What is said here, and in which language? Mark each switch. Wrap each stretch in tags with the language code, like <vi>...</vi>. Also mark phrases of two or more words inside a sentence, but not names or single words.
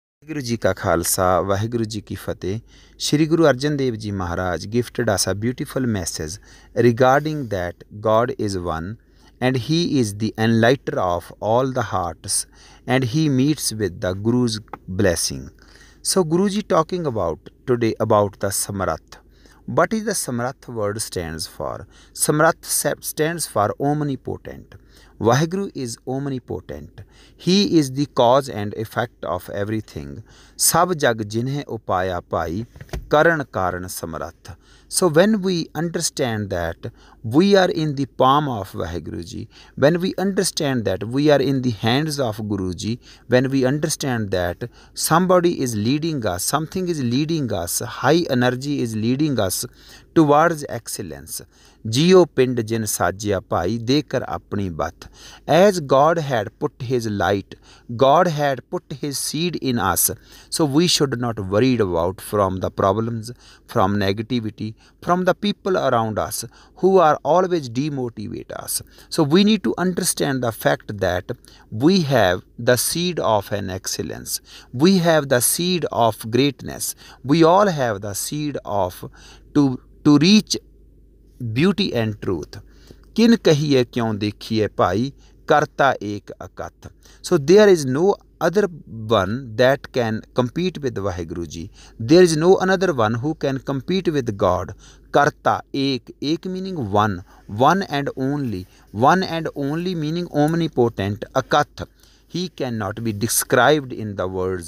<pa>ਵਾਹਿਗੁਰੂ ਜੀ ਕਾ ਖ਼ਾਲਸਾ ਵਾਹਿਗੁਰੂ ਜੀ ਕੀ ਫ਼ਤਹਿ।</pa> <en>Shri Guru Arjan Dev Ji Maharaj gifted us a beautiful message regarding that God is one and He is the enlightener of all the hearts and He meets with the Guru's blessing. So Guruji talking about today about the Samarath. What is the Samarath word stands for? Samarath stands for omnipotent. Vaheguru is omnipotent. He is the cause and effect of everything.</en> <pa>ਸਭ ਜਗ ਜਿਨਹਿ ਉਪਾਇਆ ਪੈ, ਕਰਨ ਕਰਨ ਸਮਰਥ.</pa> <en>So when we understand that we are in the palm of Vaheguruji, when we understand that we are in the hands of Guruji, when we understand that somebody is leading us, something is leading us, high energy is leading us towards excellence.</en> <pa>ਜੀਉ ਪਿੰਡ ਜਿਨ ਸਾਜਿਆ ਪੈ ਦੇਕਰ ਅਪਣੀ ਬਾਥ.</pa> <en>As God had put His light, God had put His seed in us, so we should not worry about from the problems, from negativity, from the people around us who are always demotivate us. So we need to understand the fact that we have the seed of an excellence. We have the seed of greatness. We all have the seed of to reach beauty and truth.</en> <pa>ਕਿਨ ਕਹੀਐ ਕਿਉਂ ਦੇਖੀਐ ਭਾਈ ਕਰਤਾ ਏਕ ਅਕਥ.</pa> <en>So there is no other one that can compete with Vaheguru Ji. There is no another one who can compete with God.</en> <pa>ਕਰਤਾ ਏਕ</pa> <en>meaning one and only meaning omnipotent. Akath, He cannot be described in the words.</en>